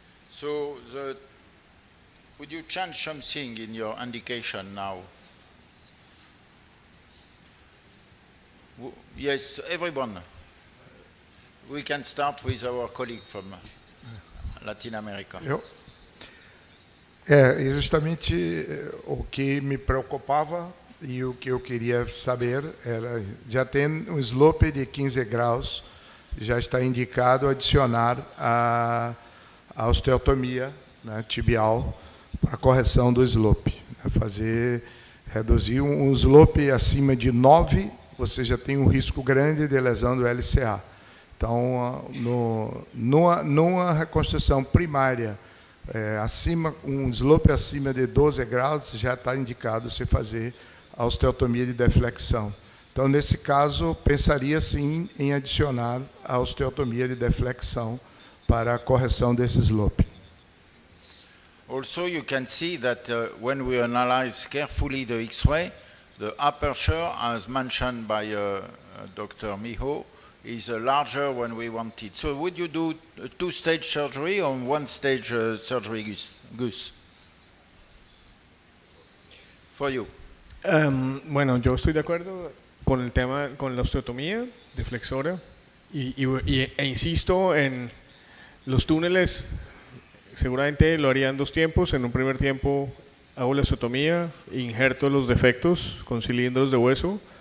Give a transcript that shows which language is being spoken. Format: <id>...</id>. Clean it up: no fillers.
<en>So would you change something in your indication now? Yes, everyone. We can start with our colleague from Latin America.</en> <pt>É justamente o que me preocupava e o que eu queria saber era, já tem um slope de 15 graus, já está indicado adicionar a osteotomia, né, tibial, para correção do slope. Reduzir um slope acima de 9, você já tem um risco grande de lesão do LCA. Então, numa reconstrução primária, um slope acima de 12 graus, já está indicado se fazer a osteotomia de deflexão. Então, nesse caso, pensaria sim em adicionar a osteotomia de deflexão para a correção desse slope.</pt> <en>Also, you can see that when we analyze carefully the X-ray, the aperture, as mentioned by Dr. Miho, is larger when we want it. So would you do a two-stage surgery or one-stage surgery, Gus? For you.</en> <es>Bueno, yo estoy de acuerdo con el tema, con la osteotomía deflexora e insisto en los túneles. Seguramente lo haría en dos tiempos. En un primer tiempo hago la osteotomía, injerto los defectos con cilindros de hueso.</es>